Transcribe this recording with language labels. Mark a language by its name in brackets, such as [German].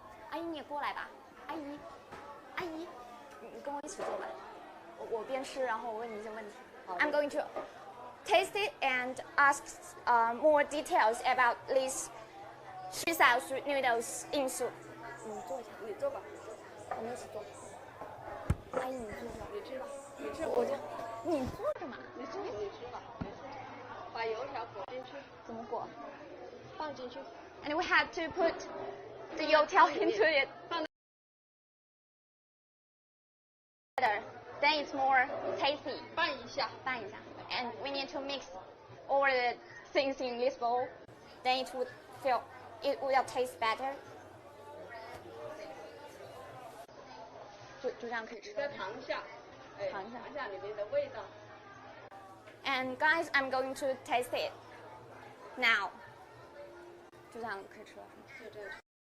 [Chinese] 阿姨你也过来吧，阿姨，阿姨，你跟我一起坐吧。我边吃，然后我问你一些问题。 [English] I'm going to taste it and ask more details about this [Chinese] 吃小 [English] soup noodles in soup. [Chinese] 你坐一下，你坐吧，我们一起坐。阿姨，你坐着。你吃吧，你吃我就，你坐着嘛。你吃吧，没事。把油条裹进去，怎么裹？放进去。 [English] And we had to put the youtiao into it. Then it's more tasty. [Chinese] 拌一下。拌一下。 [English] And we need to mix all the things in this bowl. Then it will taste better. [Chinese] 就这样可以吃。再尝一下，哎，尝一下里面的味道。 [English] And guys, I'm going to taste it now. [Chinese] 就这样可以吃了。就这样。